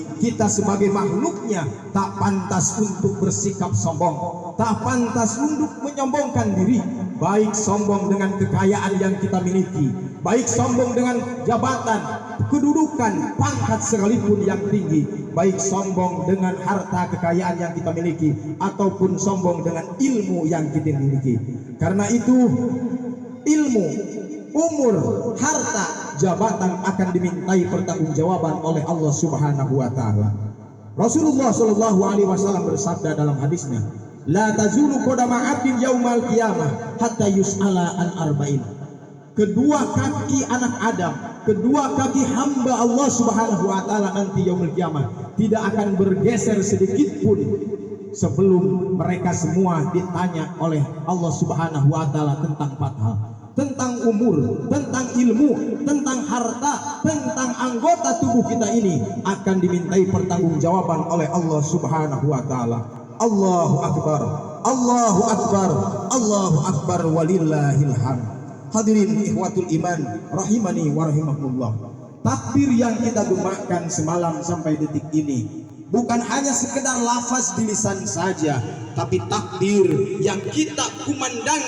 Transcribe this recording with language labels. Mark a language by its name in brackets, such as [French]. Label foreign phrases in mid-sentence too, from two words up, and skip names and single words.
[Indonesian] Kita sebagai makhluknya tak pantas untuk bersikap sombong, tak pantas untuk menyombongkan diri, baik sombong dengan kekayaan yang kita miliki, baik sombong dengan jabatan, kedudukan, pangkat sekalipun yang tinggi, baik sombong dengan harta kekayaan yang kita miliki, ataupun sombong dengan ilmu yang kita miliki. Karena itu ilmu, umur, harta, jabatan akan dimintai pertanggungjawaban oleh Allah [Arabic] سبحانه وتعالى. [Indonesian] Rasulullah [Arabic] صلى الله عليه وسلم [Indonesian] bersabda dalam hadisnya, [Arabic] لا تزول قدما عبد يوم القيامة حتى يسأل عن أربعين. [Indonesian] Kedua kaki anak Adam, kedua kaki hamba Allah [Arabic] سبحانه وتعالى [Indonesian] nanti [Arabic] يوم القيامة [Indonesian] tidak akan bergeser sedikit pun sebelum mereka semua ditanya oleh Allah [Arabic] سبحانه وتعالى [Indonesian] tentang 4 hal. Tentang umur, tentang ilmu, tentang harta, tentang anggota tubuh kita ini akan dimintai pertanggungjawaban oleh Allah [Arabic] سبحانه وتعالى. الله أكبر الله أكبر الله أكبر ولله الحمد. حاضرين إخوة الإيمان رحمني ورحمكم الله. [Indonesian] Takbir yang kita gemakan semalam sampai detik ini bukan hanya sekedar lafaz di lisan saja, tapi takbir yang kita kumandangkan